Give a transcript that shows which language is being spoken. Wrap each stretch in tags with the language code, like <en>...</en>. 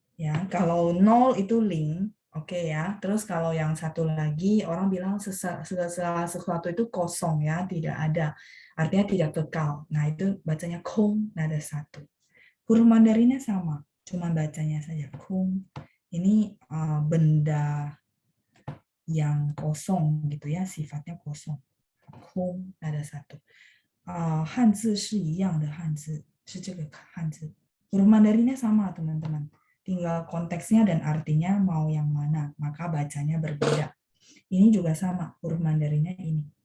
<id>Ya, kalau 0 itu ling, oke ya. Terus kalau yang satu lagi, orang bilang segala sesuatu itu kosong ya, tidak ada. Artinya tidak kekal. Nah, itu bacanya kong nada satu. Huruf Mandarinnya sama, cuma bacanya saja kong. Ini benda yang kosong gitu ya, sifatnya kosong. Kong nada satu.</id> <zh>汉字是一样的汉字，是这个汉字。</zh> <id>Huruf Mandarinnya sama teman-teman. Tinggal konteksnya dan artinya mau yang mana, maka bacanya berbeda. Ini juga sama, huruf Mandarinnya ini.</id>